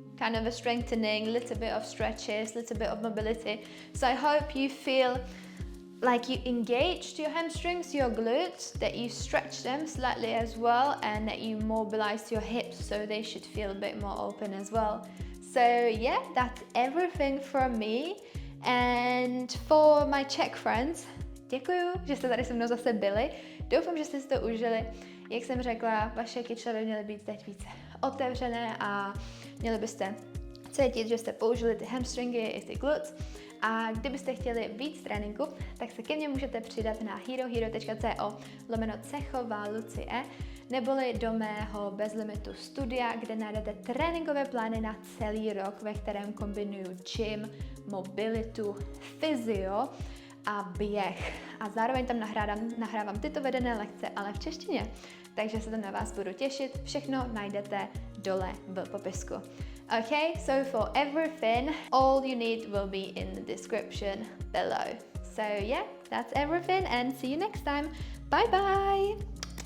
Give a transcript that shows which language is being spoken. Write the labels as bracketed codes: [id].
[en] Kind of a strengthening, little bit of stretches, little bit of mobility. So I hope you feel like you engaged your hamstrings, your glutes, that you stretch them slightly as well, and that you mobilized your hips so they should feel a bit more open as well. So yeah, that's everything from me. And for my Czech friends, [cs] děkuju, že jste tady se mnou zase byli. Doufám, že jste si to užili. Jak jsem řekla, vaše kyčle by měly být teď více otevřené a měli byste cítit, že jste použili ty hamstringy i ty glutes. A kdybyste chtěli víc tréninku, tak se ke mně můžete přidat na herohero.co/cechovalucije neboli do mého Bezlimitu studia, kde najdete tréninkové plány na celý rok, ve kterém kombinuju gym, mobilitu, fyzio a běh. A zároveň tam nahrávám tyto vedené lekce, ale v češtině. Takže se tam na vás budu těšit. Všechno najdete dole v popisku. [en] Okay, so for everything, all you need will be in the description below. So yeah, that's everything and see you next time. Bye bye!